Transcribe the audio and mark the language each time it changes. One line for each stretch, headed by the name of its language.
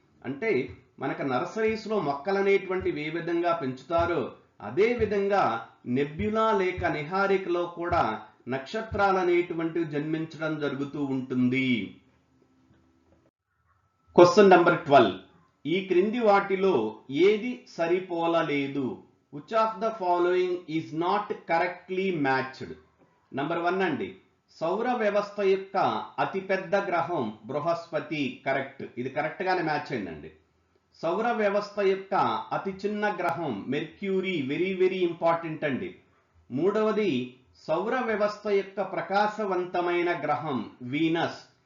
Telugu: అంటే మనకు నర్సరీస్ లో మొక్కలు అనేటువంటివి ఏ విధంగా పెంచుతారో అదే విధంగా నెబ్యులా లేక నిహారికలో కూడా నక్షత్రాలు అనేటువంటివి జన్మించడం జరుగుతూ ఉంటుంది. క్వశ్చన్ నంబర్ 12, ఈ క్రింది వాటిలో ఏది సరిపోలలేదు?
English: Which of the following is not correctly matched?
Telugu: Number 1 అండి సౌర వ్యవస్థ యొక్క అతిపెద్ద గ్రహం బృహస్పతి, కరెక్ట్. ఇది కరెక్ట్ గానే మ్యాచ్ అయిందండి. సౌర వ్యవస్థ యొక్క అతి చిన్న గ్రహం మెర్క్యూరీ, వెరీ వెరీ ఇంపార్టెంట్ అండి. మూడవది సౌర వ్యవస్థ యొక్క ప్రకాశవంతమైన గ్రహం వీనస్.